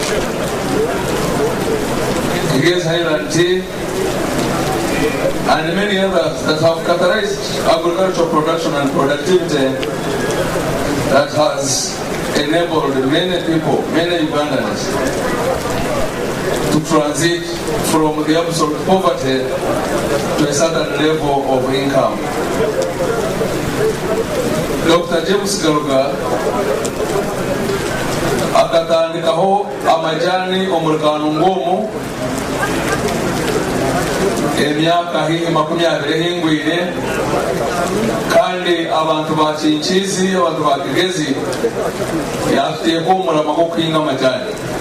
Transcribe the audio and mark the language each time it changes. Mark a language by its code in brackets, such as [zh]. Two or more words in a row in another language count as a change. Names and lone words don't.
[en] Kigezi Highland Tea, and many others that have catalyzed agricultural production and productivity that has enabled many people, many Ugandans, to transit from the absolute poverty to a certain level of income. Dr. [cgg] James Garuga akatandikaho amajani omulekano ngomu emyaka hii 20 hingwire, kandi abantu ba Chinchizi, abantu ba Kigezi yafuteko omulama gw'okuhinga amajani.